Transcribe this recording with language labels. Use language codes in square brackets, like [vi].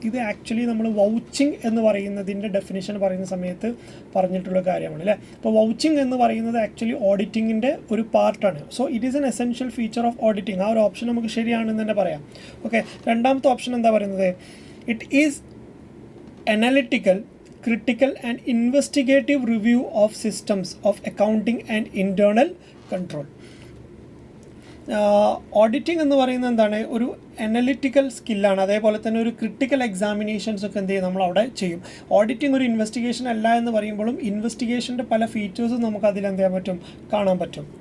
[ml] ഇത് ആക്ച്വലി നമ്മൾ വൗച്ചിങ് എന്ന് പറയുന്നതിൻ്റെ ഡെഫിനിഷൻ പറയുന്ന സമയത്ത് പറഞ്ഞിട്ടുള്ള കാര്യമാണ് അല്ലേ. അപ്പോൾ വൗച്ചിങ് എന്ന് പറയുന്നത് ആക്ച്വലി ഓഡിറ്റിങ്ങിൻ്റെ ഒരു പാർട്ടാണ്. [en] So it is an essential feature of auditing. [ml] ആ ഒരു ഓപ്ഷൻ നമുക്ക് ശരിയാണെന്ന് തന്നെ പറയാം. ഓക്കെ, രണ്ടാമത്തെ ഓപ്ഷൻ എന്താ പറയുന്നത്, [en] It is analytical, critical and investigative review of systems of accounting and internal control. [ml] Auditing എന്ന് പറയുന്നത് എന്താണ്, ഒരു അനലിറ്റിക്കൽ സ്കില്ലാണ്. അതേപോലെ തന്നെ ഒരു ക്രിട്ടിക്കൽ എക്സാമിനേഷൻസ് ഒക്കെ എന്ത് ചെയ്യും, നമ്മൾ അവിടെ ചെയ്യും. ഓഡിറ്റിംഗ് ഒരു ഇൻവെസ്റ്റിഗേഷൻ അല്ല എന്ന് പറയുമ്പോഴും ഇൻവെസ്റ്റിഗേഷൻ്റെ പല ഫീച്ചേഴ്സും നമുക്ക് അതിൽ എന്ത് ചെയ്യാൻ പറ്റും, കാണാൻ പറ്റും.